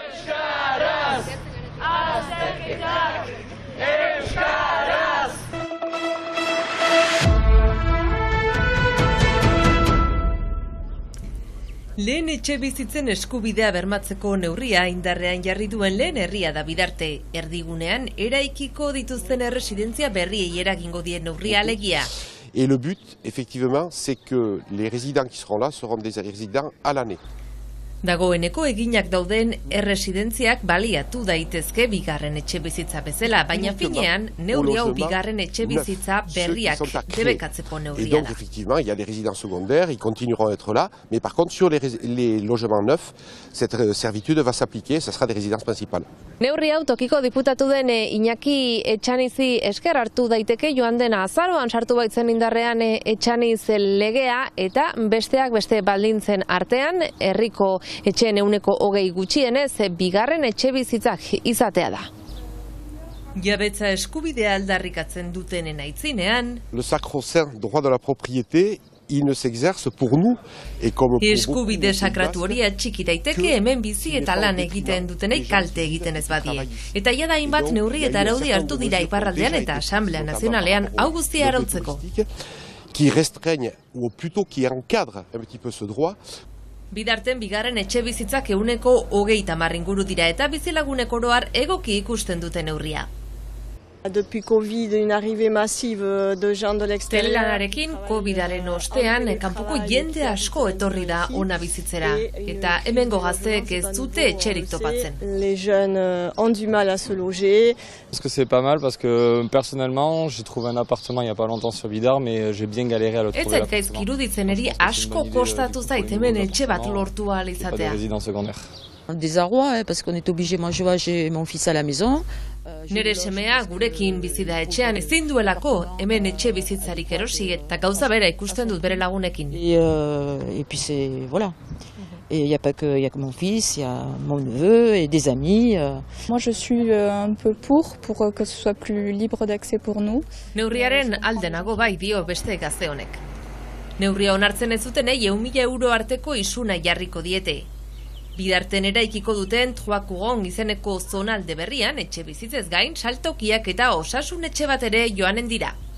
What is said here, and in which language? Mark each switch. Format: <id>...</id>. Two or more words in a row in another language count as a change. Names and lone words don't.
<eu>Lehen etxe bizitzen eskubidea bermatzeko neurria indarrean jarri duen lehen herria da Bidarte. Erdigunean, eraikiko dituzten erresidentzia berriei eragingo dien neurria alegia.</eu> <fr>Et le but, effectivement, c'est que les résidents qui seront là seront des résidents à l'année.</fr> <eu>Dagoeneko eginak dauden erresidentziak baliatu daitezke bigarren etxe bizitza bezala, baina finean neurri hau bigarren etxe bizitza berriak debekatzeko neurria da.</eu> <fr>Et donc, effectivement, il y a des résidences secondaires, ils continueront à être là, mais par contre, sur les logements neufs, cette servitude va s'appliquer, ça sera des résidences principales.</fr> <eu>Neurri hau tokiko diputatu den Iñaki Etxanizi esker hartu daiteke joan dena azaroan sartu baitzen indarrean Etxaniz legea eta besteak beste baldintzen artean herriko etxeen 20% gutxienez bigarren etxe bizitzak izatea da. Jabetza eskubidea aldarrikatzen dutenen aitzinean.</eu> <fr>Le sacro-saint droit de la propriété, il ne s'exerce pour nous et comme</fr> <eu>eskubide sakratu hori atxiki daiteke hemen bizi eta lan egiten dutenei kalte egiten ez badie. Eta jada hainbat neurri eta araudi hartu dira iparraldean eta Asamblea Nazionalean hau guztia arautzeko.</eu> <fr>Qui restreignent ou plutôt qui encadrent un petit peu ce droit.</fr> <eu>Bidarten bigarren etxe bizitzak 30 inguru dira eta bizilagunek oroar egoki ikusten duten neurria.</eu> <fr>Depuis Covid, une arrivée massive de gens de l'extérieur.</fr> <eu>Telelanarekin Covidaren ostean kanpoko jende asko etorri da ona bizitzera eta hemengo gazteek ez dute etxerik topatzen.</eu> <fr>Les jeunes ont du mal à se loger. Parce que c'est pas mal parce que personnellement, j'ai trouvé un appartement il y a pas longtemps sur Bidart mais j'ai bien galéré à le trouver.</fr> <eu>Ez zait gaizki iruditzen eri asko kostatu zait hemen etxe bat lortu ahal izatea.</eu> <fr>Résidence secondaire. Un désarroi, parce qu'on est obligé, moi j'ai mon fils à la maison.</fr> <eu>Nere semea gurekin bizi da etxean ezin duelako, hemen etxe bizitzarik erosi eta gauza bera ikusten dut bere lagunekin.</eu> <fr>Et puis c'est, voilà. Et il y a que mon fils, il y a mon neveu et des amis. Moi je suis un peu pour que ce soit plus libre d'accès pour nous.</fr> <eu>Neurriaren alde nago bai dio beste gazte honek. Neurria onartzen ez dutenei 100.000 euro arteko isuna jarriko diete. Bidarten eraikiko duten Troakugon izeneko zonalde berrian etxe bizitzez gain saltokiak eta osasun etxe bat ere joanen dira.</eu>